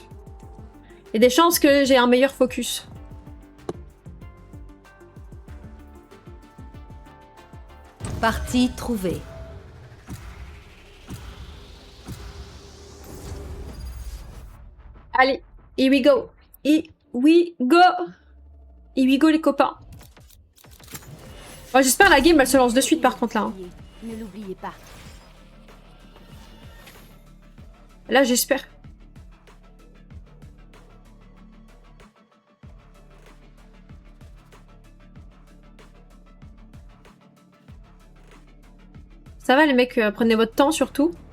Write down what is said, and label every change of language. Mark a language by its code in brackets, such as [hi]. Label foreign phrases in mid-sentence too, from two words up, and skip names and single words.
[fr] Il y a des chances que j'ai un meilleur focus. Partie trouvée. Allez, [en] here we go. Here we go. Here we go [fr] les copains. Oh, j'espère la game elle se lance de suite par contre là. Hein. Ne l'oubliez pas. Là j'espère. Ça va les mecs, prenez votre temps surtout.